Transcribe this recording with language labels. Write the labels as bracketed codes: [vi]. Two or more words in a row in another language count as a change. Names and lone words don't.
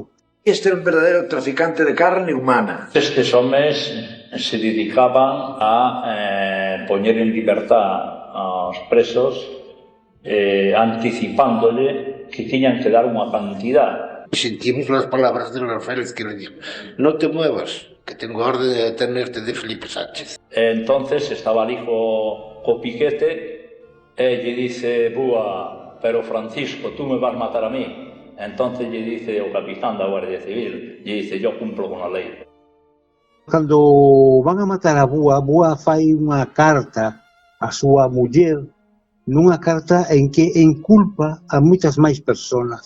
[es] Este era un verdadero traficante de carne humana. [gl] Estes homes se dedicaban a poñer en libertad aos presos, anticipándole que tiñan que dar unha cantidad. [es] Sentimos las palabras de los Félix que le dijo, no te muevas, que tengo orden de detenerte de Felipe Sánchez. [gl] Entonces estaba ali co piquete e lle dice, Búa, [es] pero Francisco, tú me vas a matar a mí. [gl] Entonces lle dice o capitán da Guardia Civil, lle dice, [es] yo cumplo con [gl] a lei. Cando van a matar a Búa, Búa fai unha carta a súa muller, nunha carta en que enculpa a moitas máis personas.